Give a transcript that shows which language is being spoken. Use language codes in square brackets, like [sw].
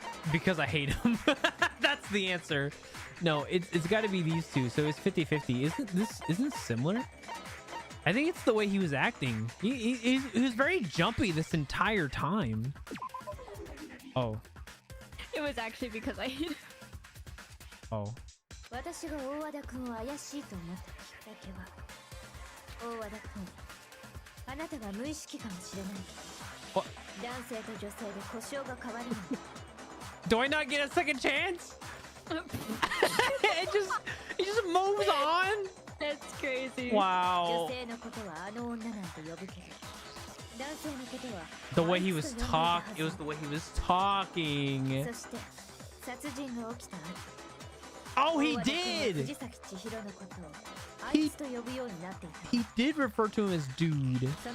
[en] Because I hate him. That's the answer. No, it's got to be these two. So it's 50-50. Isn't this similar? I think it's the way he was acting. He was very jumpy this entire time. Oh. It was actually because I hate him. Oh. [ja] 私が大和田君を怪しいと思ったきっかけは、大和田君、あなたが無意識かもしれないけど、男性と女性で故障が変わるの。 [en] Do I not get a second chance? it just moves on. That's crazy. Wow. [ja] 女性のことはあの女なんて呼ぶけど、男性のことは [en] The way he was talking. It was the way he was talking. [ja] そして殺人が起きた後。 [en] Oh, he did! He did refer to him as dude.